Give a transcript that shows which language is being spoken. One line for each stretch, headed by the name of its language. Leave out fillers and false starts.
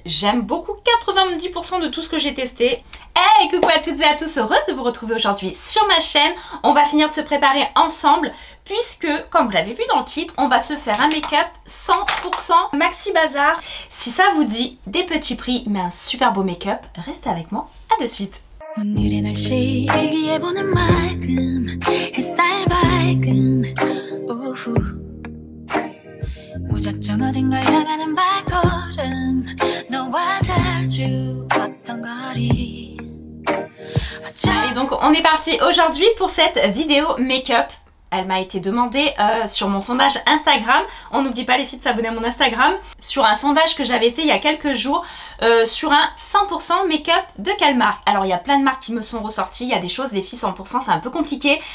French: J'aime beaucoup 90% de tout ce que j'ai testé. Hey, coucou à toutes et à tous, heureuse de vous retrouver aujourd'hui sur ma chaîne. On va finir de se préparer ensemble puisque, comme vous l'avez vu dans le titre, on va se faire un make-up 100% Maxi Bazar. Si ça vous dit, des petits prix mais un super beau make-up, restez avec moi, à de suite.
Korean: 오늘의 날씨 일기예보는 맑음 햇살 밝은 오후 무작정 어딘가 향하는 발걸음 너와 자주 걷던 거리.
French: Et donc on est parti aujourd'hui pour cette vidéo make-up. Elle m'a été demandée sur mon sondage Instagram. On n'oublie pas les filles de s'abonner à mon Instagram. Sur un sondage que j'avais fait il y a quelques jours sur un 100% make-up de quelle marque. Alors il y a plein de marques qui me sont ressorties. Il y a des choses, les filles 100% c'est un peu compliqué.